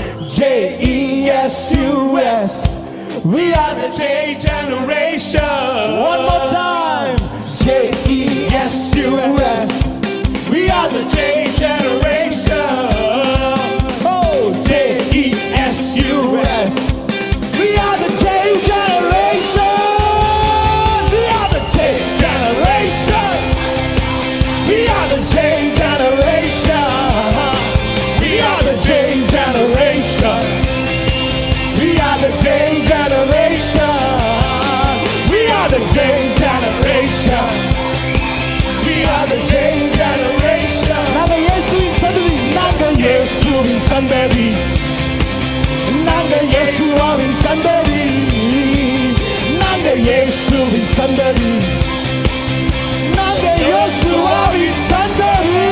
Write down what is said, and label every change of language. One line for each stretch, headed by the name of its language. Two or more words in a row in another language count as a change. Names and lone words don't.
English: J-E-S-U-S. We are the change generation. One more time. J-E-S-U-S. We are the change generation. Oh, J-E-S-U-S. We are the change generation. We are the change generation. We are the change generation. We are the change generation. We are the change generation. We are the change generation. We are the change generation.
Tamil: நாங்க இயேசுவின் சந்ததி, நாங்க இயேசுவின் சந்ததி, நாங்க இயேசுவின் சந்ததி, நாங்க இயேசுவின் சந்ததி, நாங்க இயேசுவின் சந்ததி.